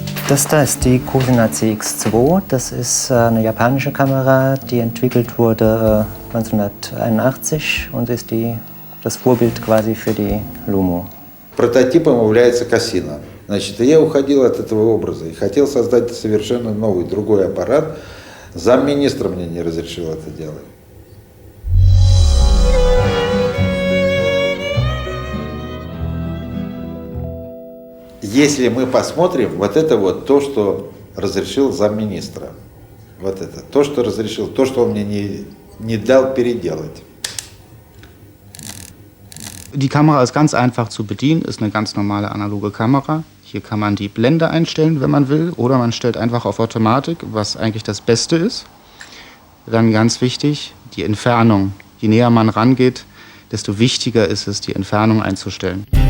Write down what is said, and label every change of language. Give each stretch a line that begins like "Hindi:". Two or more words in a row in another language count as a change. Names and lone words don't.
German: Das da ist die Cosina CX2. Das ist eine japanische Kamera, die entwickelt wurde 1981 und ist das Vorbild quasi für die Lomo.
Russian: Прототипом является Кассина. Значит, я уходил от этого образа и хотел создать совершенно новый, другой аппарат. Замминистра мне не разрешил это делать. Если мы посмотрим, вот это вот то, что разрешил замминистра. Вот это. То, что разрешил, то, что он мне не дал переделать.
German: Die Kamera ist ganz einfach zu bedienen, ist eine ganz normale analoge Kamera. Hier kann man die Blende einstellen, wenn man will, oder man stellt einfach auf Automatik, was eigentlich das Beste ist. Dann ganz wichtig, die Entfernung. Je näher man rangeht, desto wichtiger ist es, die Entfernung einzustellen.